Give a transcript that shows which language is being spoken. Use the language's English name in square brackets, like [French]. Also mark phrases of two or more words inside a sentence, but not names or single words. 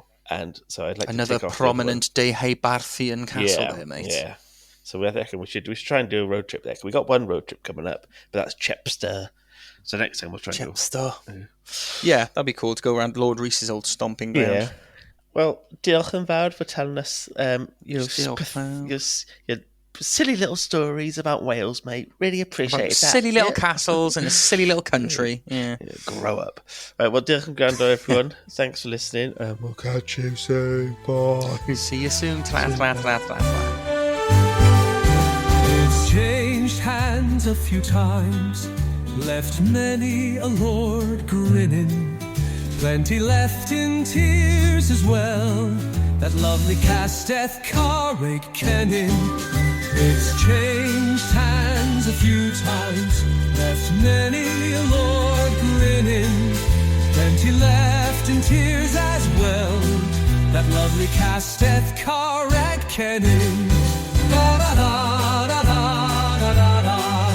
[English] And so I'd like another to take prominent Deheubarthian castle there, mate. Yeah. So I reckon we should try and do a road trip there. We got one road trip coming up, but that's Chepstow. So next time we'll try Chepstow. Yeah, that'd be cool to go around Lord Reese's old stomping ground. Yeah. Well, [Welsh] diolch yn fawr [English] for telling us your silly little stories about Wales, mate. Really appreciate that. Silly little castles and a silly little country. Yeah. Grow up. Right, well, [Welsh] diolch yn gwrando, [English] everyone. Thanks for listening. And we'll catch you soon. Bye. See you soon. It's changed hands a few times, left many a lord grinning. Plenty left in tears as well, that lovely Castell Carreg Cennen. It's changed hands a few times, left many a lord grinning. Plenty left in tears as well, that lovely Castell Carreg Cennen. Da da da da da da da.